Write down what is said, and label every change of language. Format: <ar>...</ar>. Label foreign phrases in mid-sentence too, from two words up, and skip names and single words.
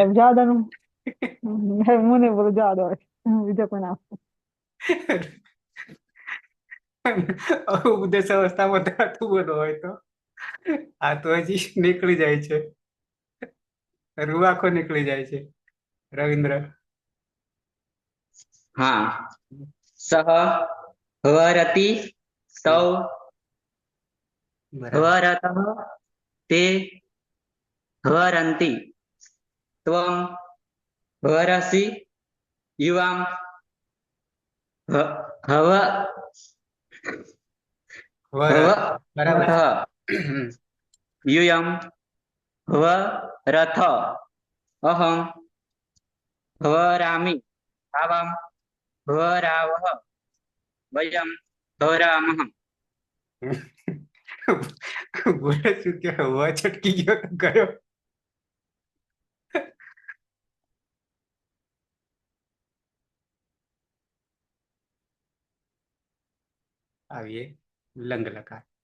<gu>સાહેબ જવા દો. હું નહીં બોલું જવા દો બીજા કોઈ નામ. ઉપદેશ અવસ્થામાં ધાતુ બોલો હોય તો આ તો હજી નીકળી જાય છે. રૂવાખો નીકળી જાય છે. રવિન્દ્ર</gu> <sa>हाँ सह वरति तौ</sa> <gu>બરાબર</gu> <sa>वरतः ते वरन्ति त्वं वरसि युवां हव</sa> <gu>વર બરાબર</gu> <sa>वरथ</sa> <gu>હમ.</gu> <sa>यूयं वरथ अहं वरामि आवां वरावः वयं वरामः</sa> <gu>બોલે શું કે વ છટકી ગયો તો ગયો. આવીએ લંગ લકાર.</gu>